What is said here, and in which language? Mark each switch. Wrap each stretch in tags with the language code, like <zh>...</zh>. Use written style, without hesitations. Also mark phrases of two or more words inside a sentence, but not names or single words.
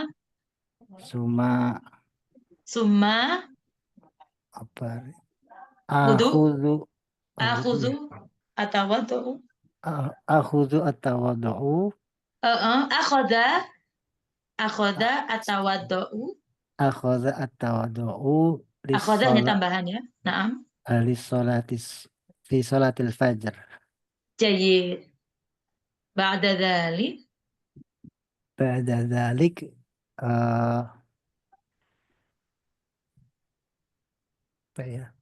<id>Summa apa?</id> <ar>آخذ أتوضأ. آخذ أتوضأ. أخذ أتوضأ. أخذ أتوضأ.</ar> <id>Akhoda hanya tambahan ya. Naam.</id> <ar>في صلاة الفجر. جيد. بعد ذلك</ar> <id>apa ya?</id>